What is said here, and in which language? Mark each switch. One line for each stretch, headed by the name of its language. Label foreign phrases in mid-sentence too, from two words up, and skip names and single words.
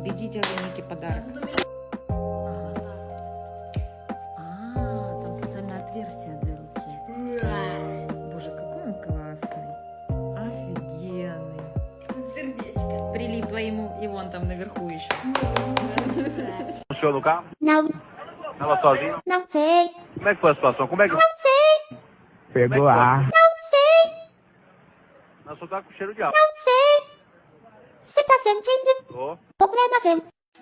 Russian: Бедите Нике подарок. Там специальное отверстие для руки. Боже, какой он классный. Офигенный. Сердечко. Прилипло ему, и вон там наверху еще.
Portuguese: Funcionou no carro? Não. Tava sozinho? Não sei. Como é que foi a situação? Como é que... Não sei. Pegou ar. Não sei. Nós só tá com cheiro de álcool. Não sei. Você tá sentindo? Tô. Problema seu.